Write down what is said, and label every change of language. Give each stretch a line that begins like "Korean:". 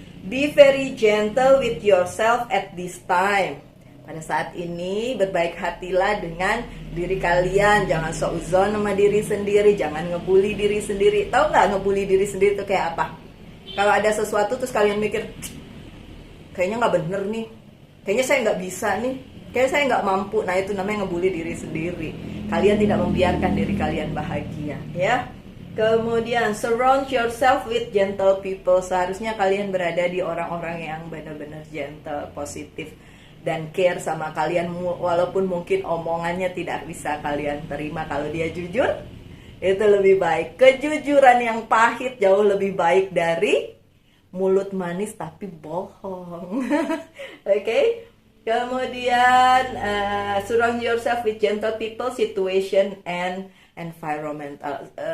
English: Be very gentle with yourself at this time.
Indonesian: Pada saat ini berbaik hatilah dengan diri kalian. Jangan seuzon sama diri sendiri, jangan ngebully diri sendiri. Tahu nggak ngebully diri sendiri itu kayak apa? Kalau ada sesuatu terus kalian mikir, kayaknya nggak bener nih, kayaknya saya nggak bisa nih, kayaknya saya nggak mampu. Nah, itu namanya ngebully diri sendiri. Kalian tidak membiarkan diri kalian bahagia, ya. Kemudian
English: surround yourself with gentle people.
Indonesian: Seharusnya kalian berada di orang-orang yang benar-benar gentle, positif, dan care sama kalian, walaupun mungkin omongannya tidak bisa kalian terima. Kalau dia jujur, itu lebih baik. Kejujuran yang pahit jauh lebih baik dari mulut manis tapi bohong. Oke?
English: Kemudian surround yourself with gentle people, situation, and environmental.